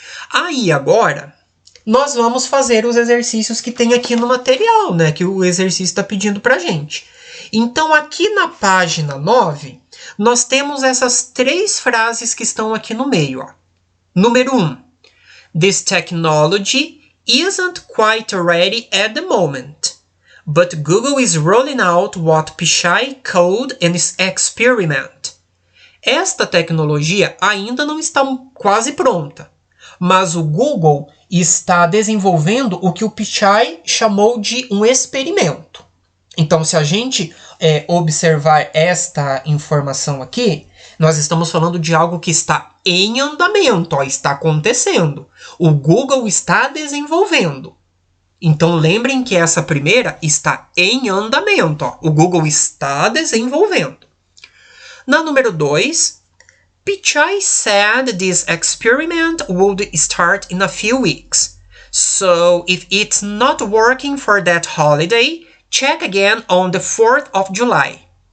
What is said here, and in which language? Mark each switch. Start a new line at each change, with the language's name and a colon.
Portuguese: Aí agora, nós vamos fazer os exercícios que tem aqui no material, né? Que o exercício está pedindo pra gente. Então, aqui na página 9, nós temos essas 3 frases que estão aqui no meio, ó. Número 1.
English: This technology isn't quite ready at the moment, but Google is rolling out what Pichai called an experiment.
Portuguese: Esta tecnologia ainda não está quase pronta, mas o Google está desenvolvendo o que o Pichai chamou de um experimento. Então, se a gente observar esta informação aqui, nós estamos falando de algo que está em andamento, ó, está acontecendo. O Google está desenvolvendo. Então, lembrem que essa primeira está em andamento. Ó. O Google está desenvolvendo. Na número 2,
English: Pichai said this experiment would start in a few weeks. So, if it's not working for that holiday, check again on the 4th of July.